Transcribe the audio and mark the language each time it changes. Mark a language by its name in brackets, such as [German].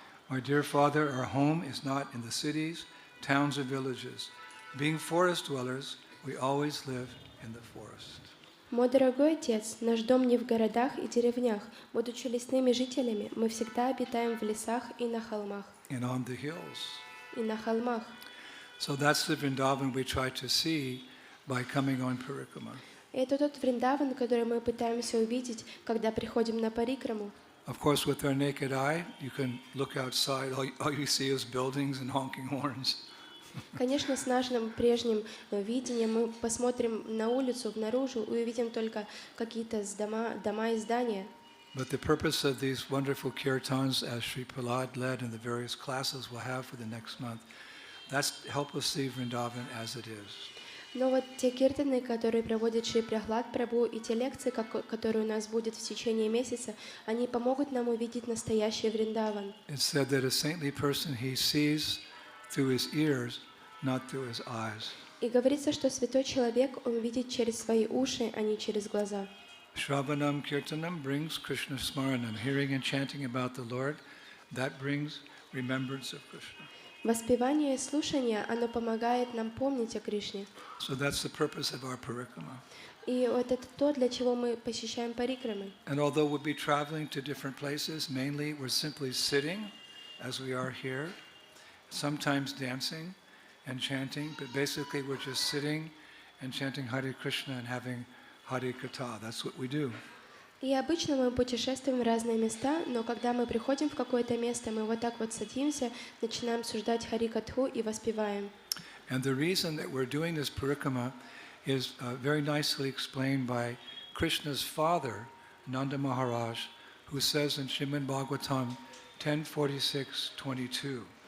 [English] My dear Father, our home is not in the cities, towns, or villages. Being forest dwellers, we always live in the forest. [Russian] Мой дорогой Отец, наш дом не в городах и деревнях. Будучи лесными жителями, мы всегда обитаем в лесах и на холмах. [English] And on the hills. [Russian] И на холмах. [English] So that's the Vrindavan we try to see by coming on Parikrama. [Russian] И это тот Вриндаван, который мы пытаемся увидеть, когда приходим на Парикраму. [English] Of course, with our naked eye, you can look outside, all you see is buildings and honking horns. [Russian] Конечно, с нашим прежним видением мы посмотрим на улицу, наружу, и увидим только какие-то дома и здания. [English] But the purpose of these wonderful kirtans, as Sri Prahlad led in the various classes we'll have for the next month, that's to help us see Vrindavan as it is. [Russian] Но вот те киртаны, которые проводит Шри Прахлад Прабху, и те лекции, которые у нас будут в течение месяца, они помогут нам увидеть настоящий Вриндаван. [English] It's said that a saintly person he sees through his ears, not through his eyes. [Russian] И говорится, что святой человек, он видит через свои уши, а не через глаза. [English] Shravanam Kirtanam brings Krishna Smaranam, hearing and chanting about the Lord, that brings remembrance of Krishna. [Russian] Воспевание и слушание, оно помогает нам помнить о Кришне. [English] So that's the purpose of our Parikrama. [Russian] И вот это то, для чего мы посещаем Парикрамы. [English] And although we'll be traveling to different places, mainly we're simply sitting, as we are here, sometimes dancing and chanting, but basically we're just sitting and chanting Hare Krishna and having Hare Katha. That's what we do. [Russian] И обычно мы путешествуем в разные места, но когда мы приходим в какое-то место, мы вот так вот садимся, начинаем обсуждать Хари-катху и воспеваем. [English] And the reason that we're doing this parikrama is very nicely explained by Krishna's father, Nanda Maharaj, who says in Srimad Bhagavatam 10:46-22.